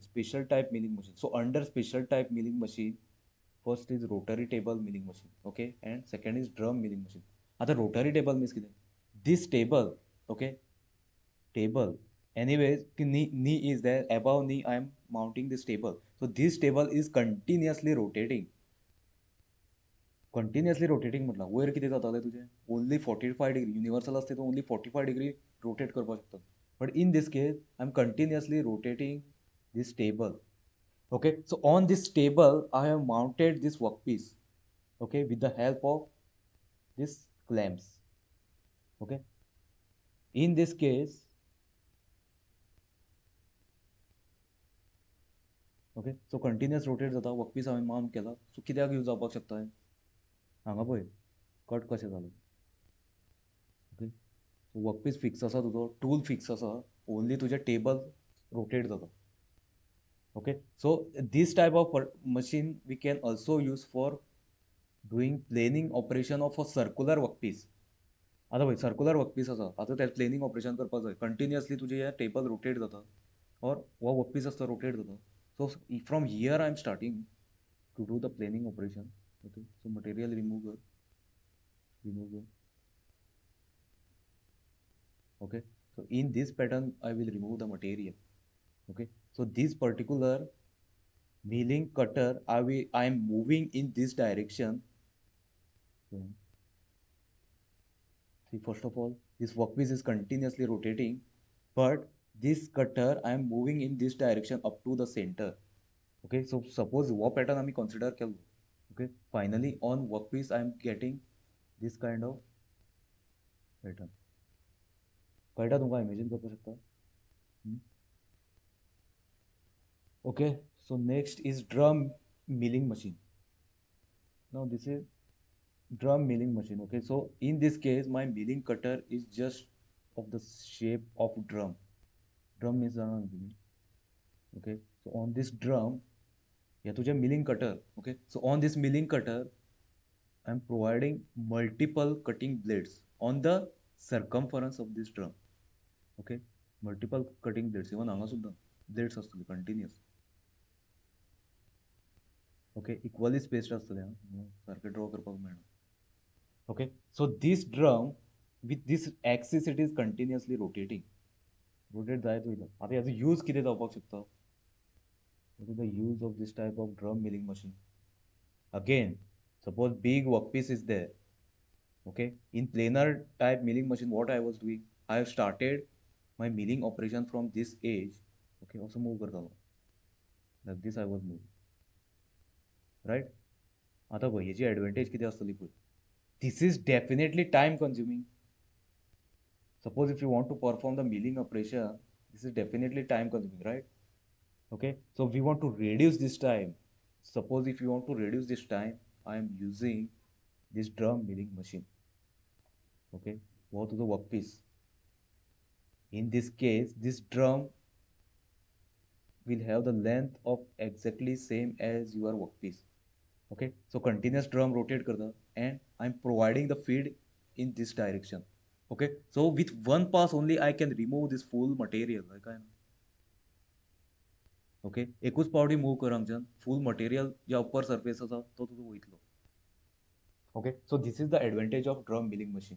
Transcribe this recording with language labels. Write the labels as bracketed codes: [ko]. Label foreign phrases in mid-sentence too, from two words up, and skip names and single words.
[en] So under special type milling machine, first is rotary table milling machine, okay, and second is drum milling machine. Rotary table means this table, okay, table anyways knee is there, above knee I am mounting this table, so this table is continuously rotating [kok] म्हटलं वयर कितें जातालें तुजें ओन्ली 45 डिग्री युनिवर्सल असते तो ओन्ली 45 डिग्री रोटेट करपाक शकता [en] but in this case I am continuously rotating this table. Okay, so on this table I have mounted this workpiece, okay, with the help of this clamps. Okay, in this case, okay, so continuous rotate [kok] जाता workpiece हांवें mount केला, so कित्याक यूज जावपाक शकता हांगा पळय कट कशें जालें. [en] okay, so workpiece fix [kok] आसा तुजो, [en] tool fix [kok] आसा, ओन्ली तुजें [en] table rotate [kok] जाता. [en] Okay, so this type of machine we can also use for doing planing operation of a circular workpiece. [kok] आता पळय [en] circular workpiece [kok] आसा, आतां तें [en] planing operation [kok] करपाक जाय, कंटिन्युअसली तुजें हें [en] table rotate [kok] जाता और हो वर्कपीस आसता रोटेट जाता. [en] so from here I am starting to do the planing operation. okay, so material remove कर. Okay, so in this pattern I will remove the material. Okay, so this particular milling cutter I am moving in this direction. See, first of all, this workpiece is continuously rotating, but this cutter I am moving in this direction up to the center. Okay, so suppose what pattern I consider केलो. Okay, finally on workpiece I am getting this kind of pattern. [kok] कळटा तुमकां इमेजीन करपाक शकता. [en] Okay, so next is drum milling machine. Now this is drum milling machine. Okay, so in this case my milling cutter is just of the shape of drum. Drum means okay, so on this drum, yeah, तुझे milling cutter. Okay, so on this milling cutter I am providing multiple cutting blades on the circumference of this drum. Okay, multiple cutting blades, even [kok] हांगा सुद्दां [en] blades आसतले continuous. Okay, equally spaced [kok] आसतले सारखे ड्रॉ करपाक मेळना. [en] Okay, so this drum with this axis it is continuously rotating. [kok] Rotate जायत वयता. आता ह्याचो यूज कितें जावपाक शकता? [en] What is the use of this type of drum milling machine? Again, suppose big workpiece is there. Okay, in planar type milling machine what I was doing, I have started my milling operation from this edge. Okay, also move करतालो. Like this I was moving. Right? [kok] आता पळय हेची एडवांटेज कितें आसतली पळय. [en] This is definitely time consuming. Suppose if you want to perform the milling operation, this is definitely time consuming, right? Okay, so we want to reduce this time. Suppose if you want to reduce this time, I am using this drum milling machine. Okay, go to the workpiece. In this case, this drum will have the length of exactly same as your workpiece. Okay, so continuous drum rotate karta and I'm providing the feed in this direction. Okay, so with one pass only I can remove this full material. [kok] Okay, एकूच पावटी मूव कर हांगच्यान [en] full material [kok] जे [en] upper surface [kok] आसा तो तुजो वयतलो. [en] okay, so this is the advantage of drum milling machine.